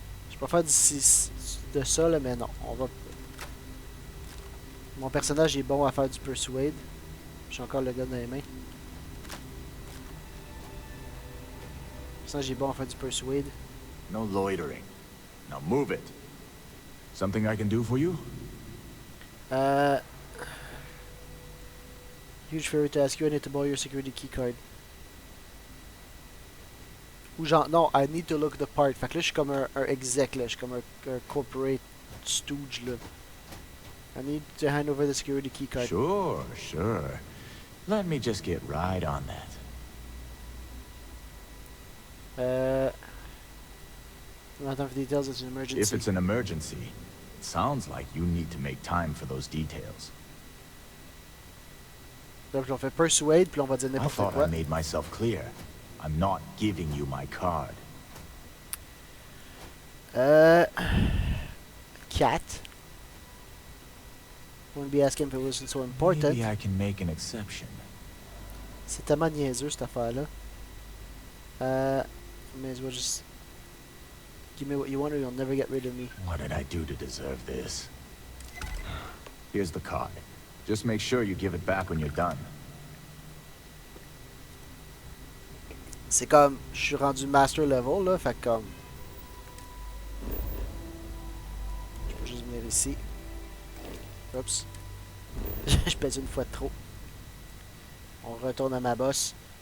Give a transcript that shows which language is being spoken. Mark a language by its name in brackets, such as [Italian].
[French] Je peux faire de ça là, mais non. On va. Mon personnage est bon à faire du persuade. J'ai encore le gars dans les mains. J'ai bon à faire du persuade. [English] No loitering. Now move it. Something I can do for you? Huge favor to ask you. I need to borrow your security key card. [French] Ou genre, non, [English] I need to look the part. [French] Fait que là, je suis comme un exec, là. Je suis comme un corporate stooge, là. [English] I need to hand over the security key card. Sure, sure. Let me just get right on that. Not enough details, it's an emergency. If it's an emergency, it sounds like you need to make time for those details. [French] Donc, on fait persuade, puis on va dire [English] I [French] n'importe [English] thought [French] quoi. [English] I made myself clear. I'm not giving you my card. Cat. Wouldn't be asking if it wasn't so important. Maybe I can make an exception. [French] C'est tellement niaiseux, cette affaire-là. [English] May as well just give me what you want or you'll never get rid of me. What did I do to deserve this? Here's the card. Just make sure you give it back when you're done. [French] C'est comme, je suis rendu master level, là, fait que comme... Je peux juste venir ici. Oups. Je pèse une fois de trop. On retourne à ma bosse.